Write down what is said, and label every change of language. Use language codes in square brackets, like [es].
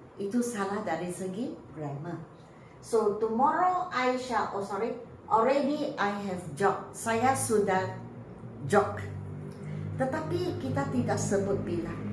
[ms] Itu salah dari segi grammar. [en] So tomorrow I shall, already I have jogged. [ms] Saya sudah jog. Tetapi kita tidak sebut bila.